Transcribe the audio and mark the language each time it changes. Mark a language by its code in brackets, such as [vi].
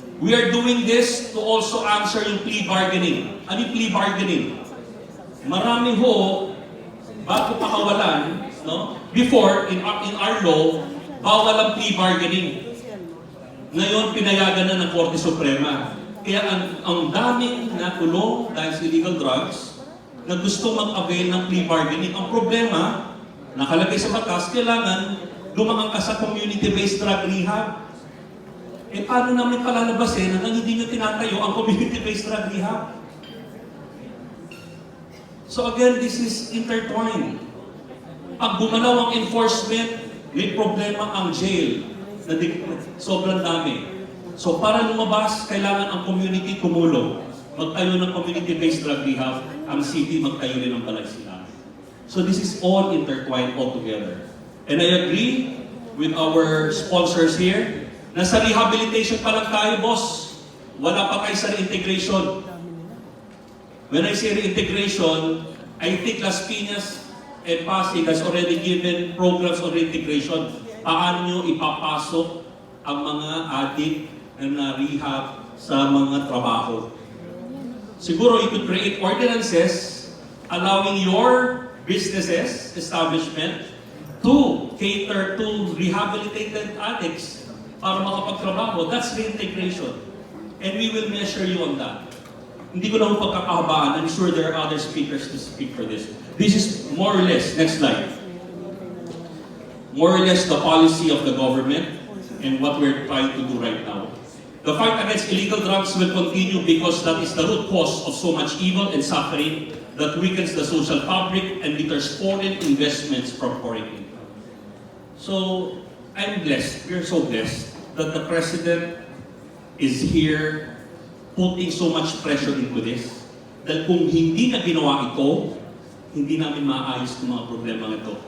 [en] We are doing this to also answer [tl] yung [en] plea bargaining. [tl] Ano yung [en] plea bargaining? [tl] Marami ho, bago pakawalan, no? [en] Before, in our law, [tl] bawal ang [en] plea bargaining. [tl] Ngayon, pinayagan na ng Korte Suprema. Kaya ang daming nakulong dahil sa illegal drugs na gusto mag-avail ng plea bargaining. Ang problema, nakalagay sa batas, kailangan lumangang ka sa community-based drug rehab. Eh, paano namin palalabasin na hindi nyo tinatayo ang community-based drug rehab? [en] So again, this is intertwined. [tl] Pag bumalaw ang enforcement, may problema ang jail. Sobrang dami. So para lumabas, kailangan ang community tumulong. Magtayo ng community-based drug rehab, ang city magtayo rin ng balay sila. [en] So this is all intertwined all together. And I agree with our sponsors here, [tl] nasa rehabilitation pa lang tayo, boss. Wala pa tayo sa [en] reintegration. When I say reintegration, I think Las Piñas and Pasig has already given programs on reintegration. [tl] Paano nyo ipapasok ang mga addict na rehab sa mga trabaho? Siguro [en] you could create ordinances allowing your businesses, establishment, to cater to rehabilitated addicts [tl] para makapagtrabaho. [en] That's reintegration. And we will measure you on that. [tl] Hindi ko na pagkakahabaan. [en] I'm sure there are other speakers to speak for this. This is more or less, next slide, more or less the policy of the government and what we're trying to do right now. The fight against illegal drugs will continue because that is the root cause of so much evil and suffering that weakens the social fabric and deters foreign investments from pouring in. So, I'm blessed, we're so blessed that the President is here putting so much pressure into this. [tl] Dahil kung hindi na ginawa ito, hindi namin maayos itong mga problema ito.